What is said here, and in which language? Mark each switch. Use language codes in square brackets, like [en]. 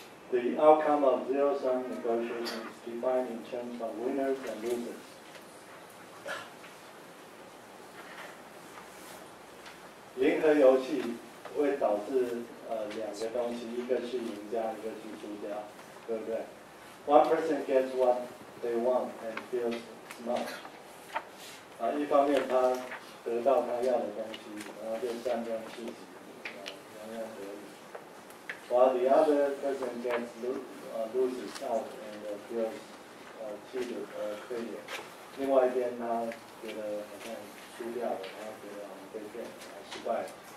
[en] The outcome of zero-sum negotiations is defined in terms of winners and losers. [zh] 零和游戏会导致两个东西，一个是赢家，一个是输家，对不对 ？ [en] One person gets what they want and feels smart. [zh] 一方面他得到他要的东西，然后就沾沾自喜，洋洋得意。 [en] While the other person gets loses out and feels cheated or failure. [zh] 另外一边他觉得好像输掉了，他觉得被骗，失败了。